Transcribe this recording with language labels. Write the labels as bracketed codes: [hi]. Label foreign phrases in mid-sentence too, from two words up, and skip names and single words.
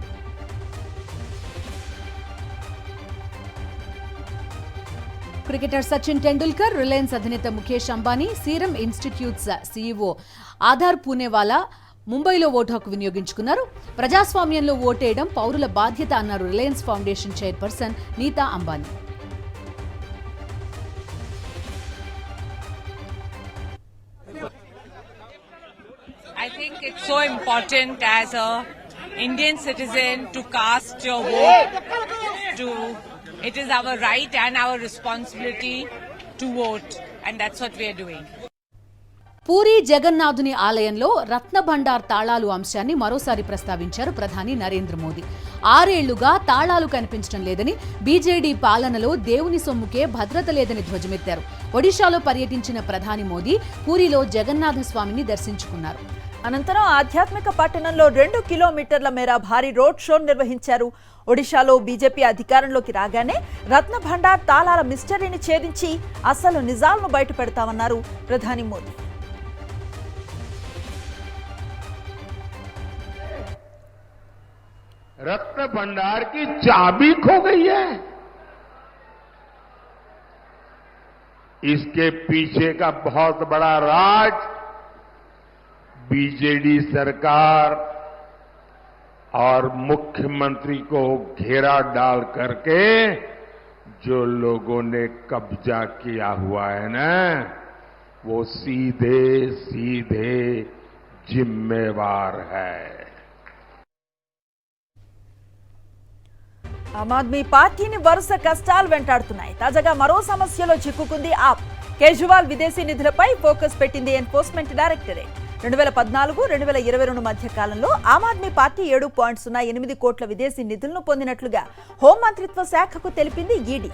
[te] క్రికెటర్ సచిన్ టెండూల్కర్, రిలయన్స్ అధినేత ముఖేష్ అంబానీ, సీరం ఇన్స్టిట్యూట్స్ CEO ఆధార్ పూనేవాలా ముంబైలో ఓటు హక్కు వినియోగించుకున్నారు. ప్రజాస్వామ్యంలో ఓటేయడం పౌరుల బాధ్యత అన్నారు రిలయన్స్ ఫౌండేషన్ చైర్పర్సన్ నీతా అంబానీ. [en] I think it's so important as a Indian citizen to cast your vote. It is our right and our responsibility to vote, and that's what we are doing. [te] పూరి జగన్నాథుని ఆలయంలో రత్న భండార్ తాళాలు అంశాన్ని మరోసారి ప్రస్తావించారు ప్రధాని నరేంద్ర మోదీ. 6 ఏళ్లుగా తాళాలు కనిపించడం లేదని, బీజేడీ పాలనలో దేవుని సొమ్ముకే భద్రత లేదని ధ్వజమెత్తారు. ఒడిశాలో పర్యటించిన ప్రధాని మోదీ పూరిలో జగన్నాథ స్వామిని దర్శించుకున్నారు. అనంతరం ఆధ్యాత్మిక పట్టణంలో 2 కిలోమీటర్ల మేర భారీ రోడ్ షో నిర్వహించారు. ఒడిశాలో బీజేపీ అధికారంలోకి రాగానే రత్న భండార్ తాళాల మిస్టరీని ఛేదించి అసలు నిజాలను బయటపెడతామన్నారు ప్రధాని మోదీ. [hi] रत्न भंडार की चाबी खो गई है। इसके पीछे का बहुत बड़ा राज बीजेडी सरकार और मुख्यमंत्री को घेरा डाल करके जो लोगों ने कब्जा किया हुआ है ना, वो सीधे सीधे जिम्मेवार है। [te] ఆమ్ ఆద్మీ పార్టీని వరుస కష్టాలు వెంటాడుతున్నాయి. తాజాగా మరో సమస్యలో చిక్కుకుంది ఆప్. కేజ్రీవాల్ విదేశీ నిధులపై ఫోకస్ పెట్టింది ఎన్ఫోర్స్మెంట్ డైరెక్టరేట్. 2014-2022 మధ్య కాలంలో ఆమ్ ఆద్మీ పార్టీ 7.08 కోట్ల విదేశీ నిధులను పొందినట్లుగా హోంమంత్రిత్వ శాఖకు తెలిపింది ఈడీ.